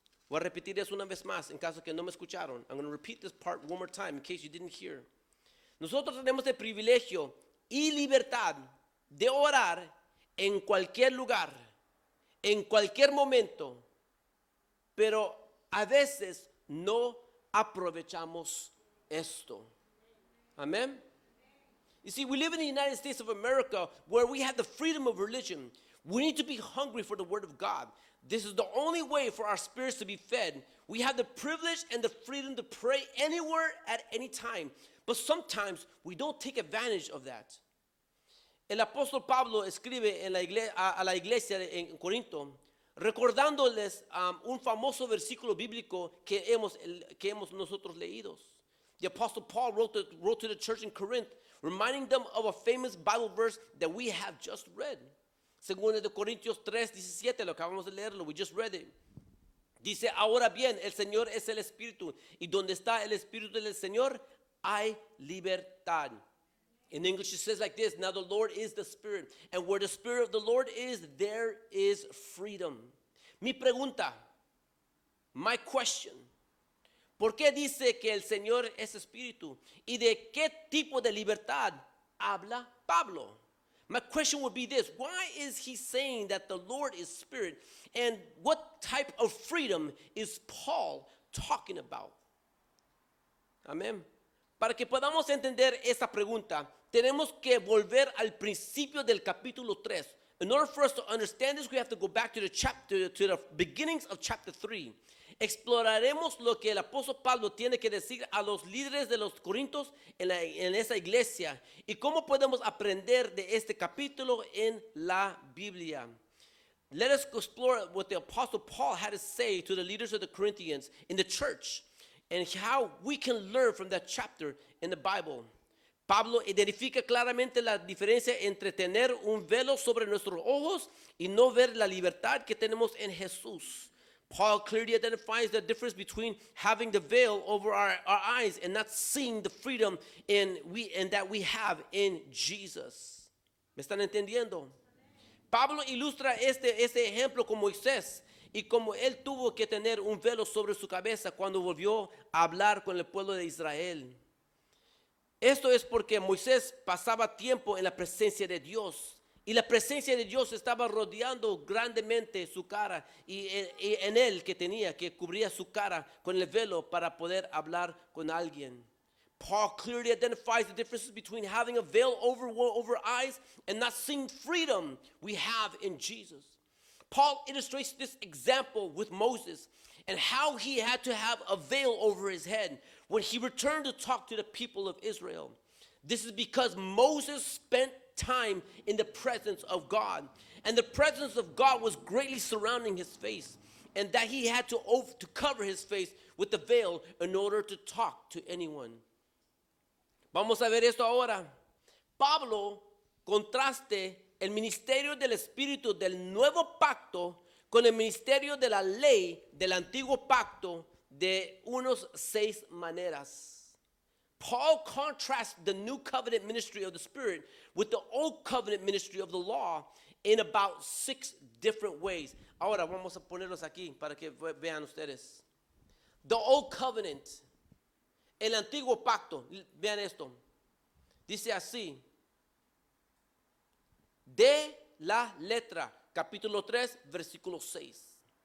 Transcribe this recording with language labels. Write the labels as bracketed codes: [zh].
[es] Voy a repetir eso una vez más en caso que no me escucharon. [en] I'm going to repeat this part one more time in case you didn't hear. [es] Nosotros tenemos el privilegio y libertad de orar en cualquier lugar, en cualquier momento, pero a veces no aprovechamos esto. Amen. [en] You see, we live in the United States of America where we have the freedom of religion. We need to be hungry for the Word of God. This is the only way for our spirits to be fed. We have the privilege and the freedom to pray anywhere at any time. But sometimes we don't take advantage of that. [es] El apóstol Pablo escribe en a la iglesia en Corinto, recordándoles un famoso versículo bíblico que hemos nosotros leídos. [en] The apostle Paul wrote to the church in Corinth, reminding them of a famous Bible verse that we have just read. [es] Según de Corintios 3:17, lo acabamos de leerlo, [en] we just read it. [es] Dice, ahora bien, el Señor es el Espíritu, y donde está el Espíritu del Señor, hay libertad. [en] In English it says like this, now the Lord is the Spirit, and where the Spirit of the Lord is, there is freedom. [es] Mi pregunta, [en] my question, [es] ¿por qué dice que el Señor es Espíritu? ¿Y de qué tipo de libertad habla Pablo? [en] My question would be this, why is he saying that the Lord is Spirit? And what type of freedom is Paul talking about? Amén. [es] Para que podamos entender esta pregunta, tenemos que volver al principio del capítulo 3. [en] In order for us to understand this, we have to go back to the beginnings of chapter 3. [es] Exploraremos lo que el apóstol Pablo tiene que decir a los líderes de los Corintios en esa iglesia y cómo podemos aprender de este capítulo en la Biblia. [en] Let us explore what the apostle Paul had to say to the leaders of the Corinthians in the church and how we can learn from that chapter in the Bible. [es] Pablo identifica claramente la diferencia entre tener un velo sobre nuestros ojos y no ver la libertad que tenemos en Jesús. [en] Paul clearly identifies the difference between having the veil over our eyes and not seeing the freedom that we have in Jesus. [es] ¿Me están entendiendo? Pablo ilustra este ejemplo con Moisés y como él tuvo que tener un velo sobre su cabeza cuando volvió a hablar con el pueblo de Israel. Esto es porque Moisés pasaba tiempo en la presencia de Dios y la presencia de Dios estaba rodeando grandemente su cara y en él que tenía que cubría su cara con el velo para poder hablar con alguien. [en] Paul clearly identifies the differences between having a veil over eyes and not seeing freedom we have in Jesus. Paul illustrates this example with Moses and how he had to have a veil over his head when he returned to talk to the people of Israel. This is because Moses spent time in the presence of God, and the presence of God was greatly surrounding his face, and that he had to cover his face with the veil in order to talk to anyone. [es] Vamos a ver esto ahora. Pablo contraste el ministerio del Espíritu del nuevo pacto con el ministerio de la ley del antiguo pacto de unos 6 maneras. [en] Paul contrasts the new covenant ministry of the Spirit with the old covenant ministry of the law in about 6 different ways. [es] Ahora vamos a ponerlos aquí para que vean ustedes. [en] The old covenant, [es] el antiguo pacto, vean esto. Dice así: de la letra, capítulo 3, versículo 6.